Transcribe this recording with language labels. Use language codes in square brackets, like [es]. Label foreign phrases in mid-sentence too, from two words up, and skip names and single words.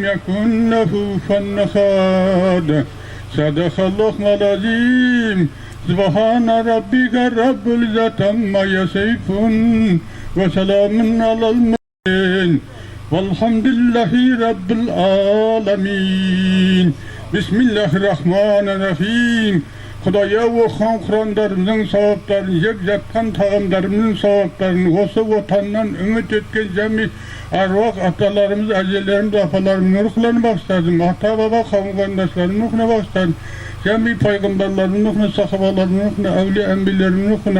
[ar] يكن له كفوا أحد صدق الله العظيم سبحان ربك رب العزة عما يصفون وسلام على المرسلين والحمد لله رب العالمين بسم الله الرحمن الرحيم [kk] Құдая оққан құрандарымның сауаптарын, жеп жатқан тағамдарымның сауаптарын, осы отаннан үміт еткен жәми аруақ аталарымыз, әжелеріміз, апаларымның рухларын бағыстадым. Ата баба қауым қарындашларымның рухына бағыстадым. Жәми пайғамбарларымның рухына, сахабаларымның рухына, әулие әмбиелерімнің рухына.